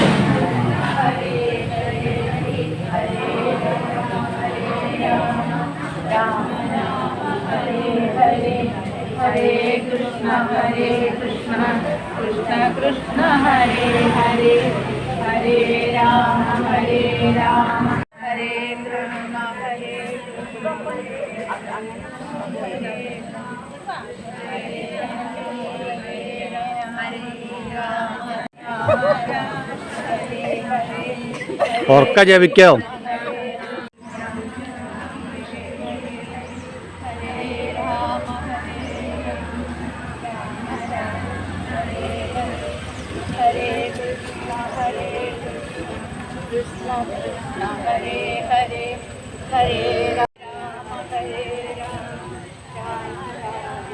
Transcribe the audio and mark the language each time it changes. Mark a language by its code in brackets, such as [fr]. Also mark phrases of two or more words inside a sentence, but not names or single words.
[sa] हरे कृष्ण कृष्ण कृष्ण हरे हरे हरे राम हरे कृष्ण हरे [ml] ഉറക്ക ജപിക്കാം. [sa] कृष्ण कृष्ण हरे हरे हरे राम हरे राम राम राम